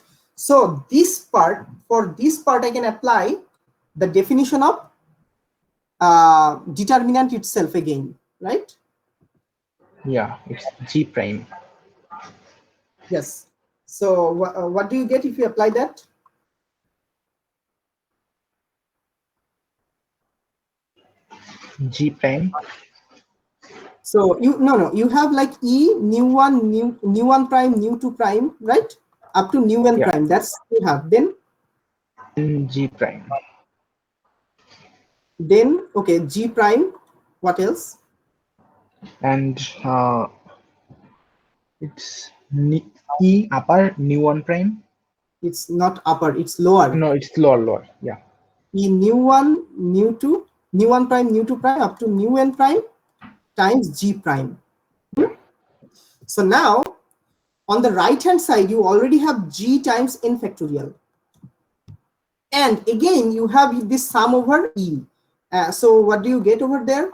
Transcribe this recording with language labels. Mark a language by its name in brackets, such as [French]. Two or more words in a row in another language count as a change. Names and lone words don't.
[English] So this part, for this part I can apply the definition of determinant itself again, right? Yeah, it's G prime. Yes. So what do you get if you apply that? G prime. So you have like E nu1 nu1 prime, nu2 prime, right? Up to nu n Yeah. prime. That's you have. Then G prime. Then okay, G prime. What else? And it's E upper nu1 prime. It's not upper, it's lower. No, it's lower. Yeah. E nu1 nu2 nu1 prime, nu2 prime up to nu n prime times G prime. Yeah. So now on the right hand side you already have G times n factorial, and again you have this sum over E. So what do you get over there?